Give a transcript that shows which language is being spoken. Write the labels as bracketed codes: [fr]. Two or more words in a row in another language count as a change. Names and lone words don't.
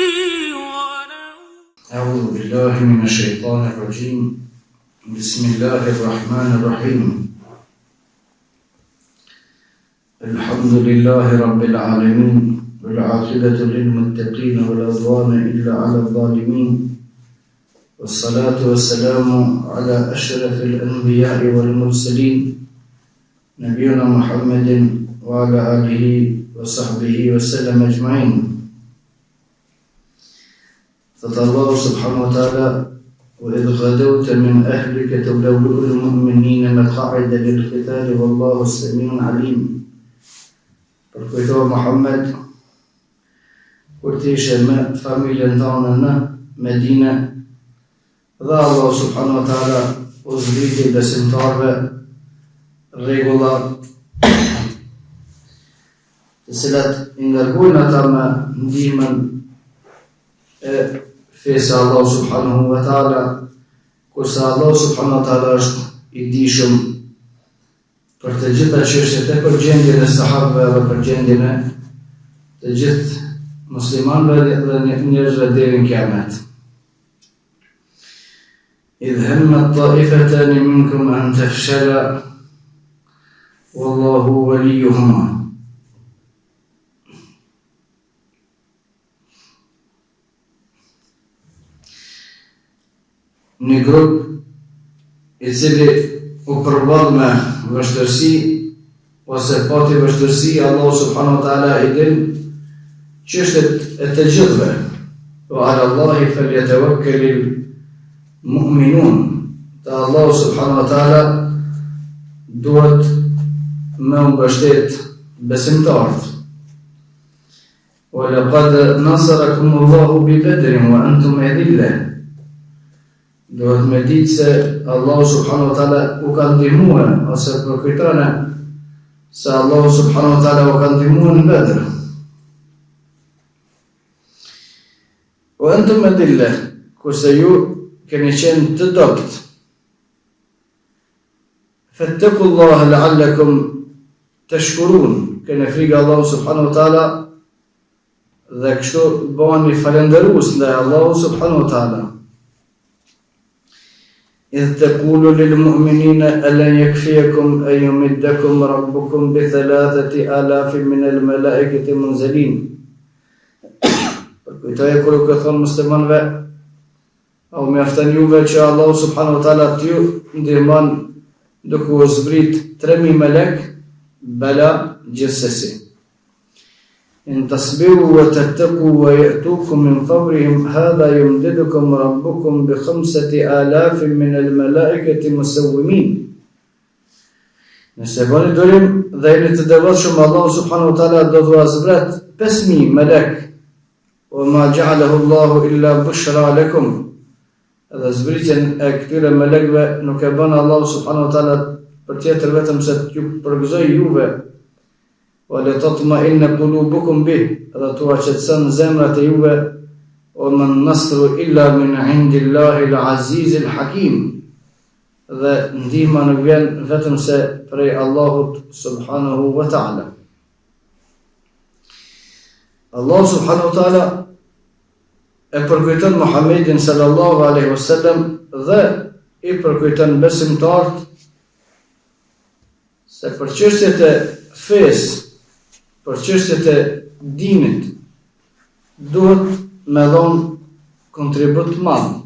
[ar] أعوذ بالله من الشيطان الرجيم بسم الله الرحمن الرحيم الحمد لله رب العالمين والعاقبة للمتقين ولا عدوان إلا على الظالمين والصلاة والسلام على أشرف الأنبياء والمرسلين نبينا محمد وعلى آله وصحبه وسلم أجمعين. الله سبحانه وتعالى وإذ غدوت من أهلك تبوئ المؤمنين مقاعد للقتال والله السميع العليم. [sq] Përkujtohet Muhammed kur të ishe me familjen tonë në Medinë dhe Allah [ar] سبحانه وتعالى [sq] u zbriti besimtarve rregulla të cilat i ngarkojnë ata me ndihmën e fesë Allah [ar] سبحانه وتعالى, [sq] kurse Allah [ar] سبحانه وتعالى [sq] është i dijshëm për të gjitha çështjet e përgjendjen e sahabëve dhe përgjendjen e të gjithë muslimanëve dhe njerëzve deri në kiamet. [ar] إذ همت طائفتان منكم أن تفشلا والله وليهما. [sq] Një grup i cili u përball me vështirësi ose pati vështirësi, Allah [ar] سبحانه وتعالى [sq] i din çështjet e të gjithëve. [ar] وعلى الله فليتوكل المؤمنون. [sq] Te Allah [ar] سبحانه وتعالى [sq] duhet me u mbështet besimtarët. [ar] ولقد نصركم الله ببدر وأنتم أذلة. [sq] Duhet me ditë se Allah [ar] سبحانه وتعالى [sq] u ka ndihmuar, ose përkujtone se Allah [ar] سبحانه وتعالى [sq] u ka ndihmuar në Bedr. [ar] وأنتم أذلة, [sq] kurse ju keni qenë të dopt. [ar] فاتقوا الله لعلكم تشكرون, [sq] keni frikë Allah [ar] سبحانه وتعالى [sq] dhe kështu bëheni falënderues ndaj Allah [ar] سبحانه وتعالى. إذ تقول للمؤمنين ألن يكفيكم أن يمدكم ربكم ب3,000 من الملائكة منزلين. [sq] Përkujtoje kur u ka thonë muslimanëve, au mjafton juve që Allah [ar] سبحانه وتعالى [sq] t'ju ndihmon duke u zbrit 3,000 melek, bala gjithsesi. [ar] إن تصبروا وتتقوا ويأتوكم من فورهم هذا يمددكم ربكم ب5,000 من الملائكة مسومين. [sq] Nëse bëni durim dhe jeni të devotshëm, Allah [ar] سبحانه وتعالى [sq] do t'u zbret 5,000 melek. [ar] وما جعله الله إلا بشرى لكم. [sq] Edhe zbritjen e këtyre melekëve nuk e bën Allah [ar] سبحانه وتعالى [sq] për tjetër vetëm se t'ju përgëzoj juve. [ar] وَلَتَطْمَئِنَّ قُلُوبُكُمْ بِهِ, [sq] edhe t'u qetëson zemrat e juve. [ar] وَمَا النَّصْرُ إِلَّا مِنْ عِنْدِ اللَّهِ الْعَزِيزِ الْحَكِيمِ, [sq] dhe ndihma nuk vjen vetëm se prej Allahut [ar] سبحانه وتعالى. [sq] Allah [ar] سبحانه وتعالى [sq] e përkujton Muhammedin [ar] صلى الله عليه وسلم [sq] dhe i përkujton besimtarët se për çështjet e fesë, për çështjet e dinit, duhet me dhon kontribut të madh.